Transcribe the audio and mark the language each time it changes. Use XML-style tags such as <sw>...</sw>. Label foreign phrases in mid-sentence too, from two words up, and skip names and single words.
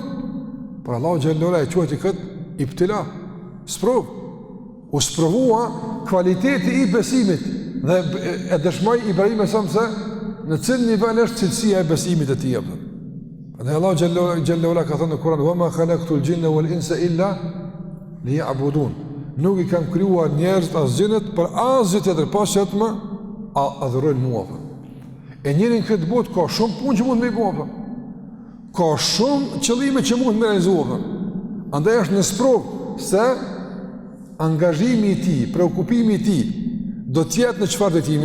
<sq>Por Allahu</sq> <ar>جل وعلا</ar> <sq>e quajti këtë ibtila, sprov. U sprovua kvaliteti i besimit dhe e dëshmoi Ibrahim se në cilë nivel është cilësia e besimit e tij. Dhe Allahu</sq> <ar>جل وعلا</ar> <sq>ka thënë në Kur'an:</sq> <ar>"وما خلقت الجن والإنس إلا ليعبدون."</ar> <sq>Nuk i kam krijuar njerëzit as xhenet për asgjë tjetër, pasi të më adhurojnë mua. E njërin këtë botë ka shumë punë që mund të bëjë. Ka shumë qëllime që mund të realizohen. Andaj është në sprov se angazhimi i tij, preokupimi i tij do të jetë në çfarë drejtimi?</sq>